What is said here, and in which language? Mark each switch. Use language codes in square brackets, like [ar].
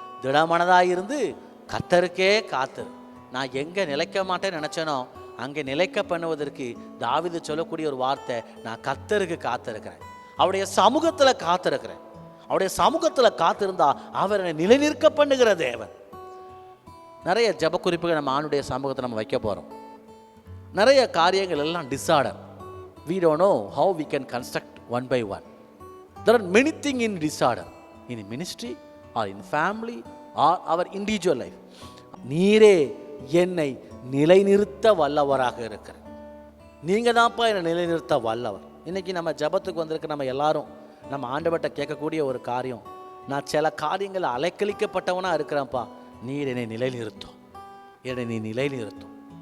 [ta] திடமனதாயிருந்து கர்த்தருக்கே காத்திரு. நான் எங்கே நிலைக்க மாட்டேன்னு நினச்சேனோ அங்கே நிலைக்க பண்ணுவதற்கு தாவீது சொல்லக்கூடிய ஒரு வார்த்தை, நான் கர்த்தருக்கு காத்திருக்கிறேன், அவருடைய சமூகத்தில் காத்திருக்கிறேன். அவருடைய சமூகத்தில் காத்திருந்தா அவர் என்னை நிலைநிற்க பண்ணுகிற தேவன். நிறைய ஜெப குறிப்புகள் நம்ம ஆண்டுடைய சமூகத்தை நம்ம வைக்க போகிறோம். நிறைய காரியங்கள் எல்லாம் disorder. [en] we don't know how we can construct one by one. There are many things in disorder in ministry or in family or our individual life. [ta] நீரே என்னை நிலைநிறுத்த வல்லவராக இருக்கிறார். நீங்கள் தான்ப்பா என்னை நிலைநிறுத்த வல்லவர். இன்னைக்கு நம்ம ஜபத்துக்கு வந்திருக்க நம்ம எல்லாரும் நம்ம ஆண்டவர்கிட்ட கேட்கக்கூடிய ஒரு காரியம், நான் சில காரியங்கள் அலைக்கழிக்கப்பட்டவனாக இருக்கிறேன்ப்பா, நீர் என்னை நிலைநிறுத்தும், என்னை நீ நிலைநிறுத்தும்.